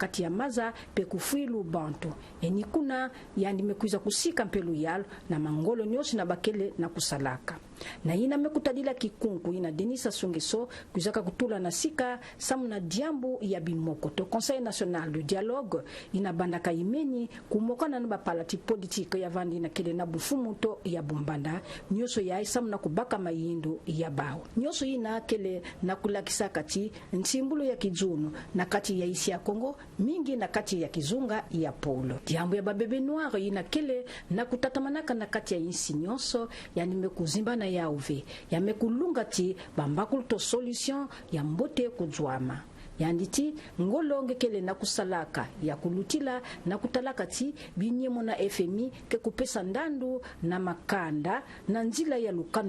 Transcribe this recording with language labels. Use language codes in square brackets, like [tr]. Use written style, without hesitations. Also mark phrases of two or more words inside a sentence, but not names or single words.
[ktu] kati ya maza pe kufilu bantu enikuna yandi mekwiza kusika mpe luyalo na mangolo nyoso na bakele na kusalaka na ina mekutadila kikunku ina Denis Sassou Nguesso kuzaka kutula na sika samu na diambu ya bimoko to Conseil national de dialogue ina bandaka imeni kumokana na bapalati politique ya vandi na kele na bufumu to ya bumbanda nyoso ya samu na kubaka mayindu ya bao nyoso ina kele na kulakisa kati nsimbulu ya kijunu na kati ya isi ya Kongo mingi na kati ya kizunga ya polo diambu ya babebe noir ina kele na kutatamanaka na kati ya isi nyoso yani mekuzimba na ya uve ya mekulunga ti bambakulu to solution ya mbote kujwama yanditi ngolonge kele na kusalaka ya kulutila na kutalaka ti binyemo na FMI ke kupesa ndandu na makanda na nzila ya lukanu